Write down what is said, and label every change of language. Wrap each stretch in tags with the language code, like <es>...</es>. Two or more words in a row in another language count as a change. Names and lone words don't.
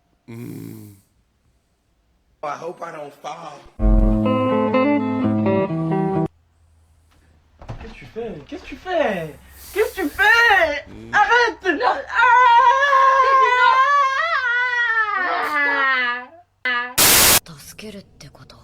<en>I hope I don't fall.</en> <fr>Qu'est-ce que tu fais? Qu'est-ce que tu fais? Qu'est-ce que tu fais? Arrête! Non! Ah!</fr> <ja>助けるってこと。</ja>